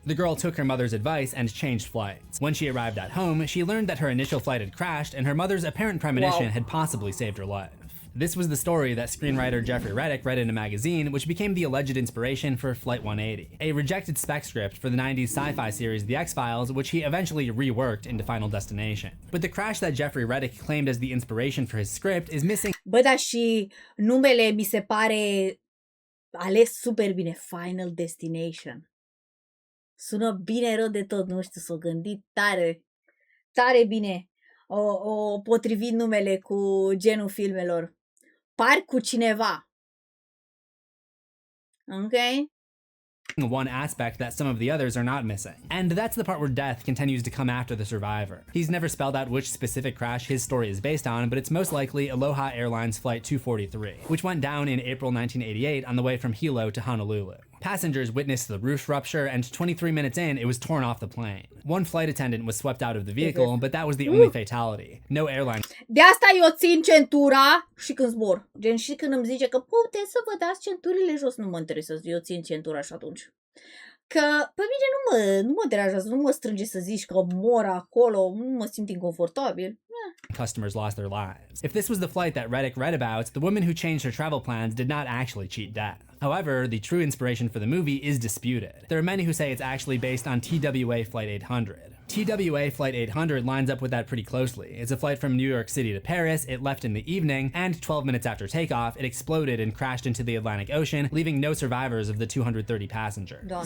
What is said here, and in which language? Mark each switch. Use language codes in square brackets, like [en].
[en] The girl took her mother's advice and changed flights. When she arrived at home, she learned that her initial flight had crashed and her mother's apparent premonition had possibly saved her life. This was the story that screenwriter Jeffrey Reddick read in a magazine, which became the alleged inspiration for Flight 180, a rejected spec script for the 90s sci-fi series The X-Files, which he eventually reworked into Final Destination. But the crash that Jeffrey Reddick claimed as the inspiration for his script is missing. [ro] Bă, dar și numele mi se pare ales super bine, Final Destination. Sună bine rău de tot, nu știu, s-o gândit tare, tare bine. O potrivit numele cu genul filmelor. Par cu cineva. [en] Okay? One aspect that some of the others are not missing. And that's the part where death continues to come after the survivor. He's never spelled out which specific crash his story is based on, but it's most likely Aloha Airlines Flight 243, which went down in April 1988 on the way from Hilo to Honolulu. Passengers witnessed the roof rupture, and 23 minutes in, it was torn off the plane. One flight attendant was swept out of the vehicle, but that was the only fatality. No airline. [ro] De asta eu țin centura și când zbor. Gen și când îmi zice că puteți să vă dați centurile jos, nu mă interesează, eu țin centura și atunci. Că pe mine nu mă deranjează, nu mă strânge să zici că mor acolo, nu mă simt inconfortabil. [en] Customers lost their lives. If this was the flight that Reddick read about, the woman who changed her travel plans did not actually cheat death. However, the true inspiration for the movie is disputed. There are many who say it's actually based on TWA Flight 800. TWA Flight 800 lines up with that pretty closely. It's a flight from New York City to Paris, it left in the evening, and 12 minutes after takeoff, it exploded and crashed into the Atlantic Ocean, leaving no survivors of the 230 passengers.